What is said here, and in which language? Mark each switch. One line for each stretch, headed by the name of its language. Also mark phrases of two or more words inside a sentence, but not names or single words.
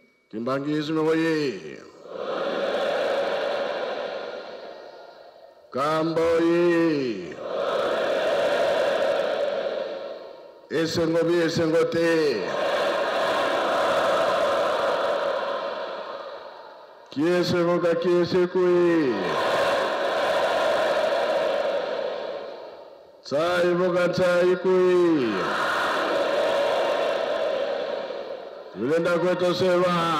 Kongo: Kimbangisme oye! Kamba oye!
Lingala: Esengo bi esengo te!
Kongo: Kiese voga kiese kui! Tsai voga tsai kui! Tulenda kwetu sewa!